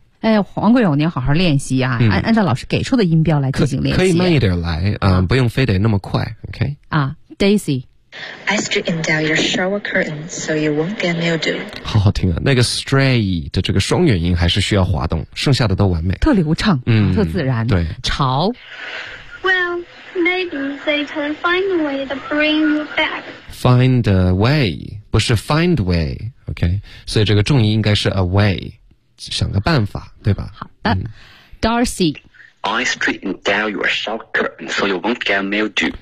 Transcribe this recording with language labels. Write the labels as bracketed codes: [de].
[zh] 哎，王贵友，你要好好练习啊，按照老师给出的音标来进行练习。可以慢一点来，不用非得那么快 ，OK。 [en] Daisy。 I straightened out your shower curtain so you won't get mildew。 [zh] 好好听啊，那个 stray 的这个双元音还是需要滑动，剩下的都完美。特流畅，特自然。对。潮。 [en] Well。 Maybe they can find a way to bring you back. Find a way, [zh] 不是 [en] find way, OK? [zh] 所以这个重音应该是 a way, 想个办法，对吧？好的、Darcy. [en] I straightened out your shower curtain so you won't get mildew.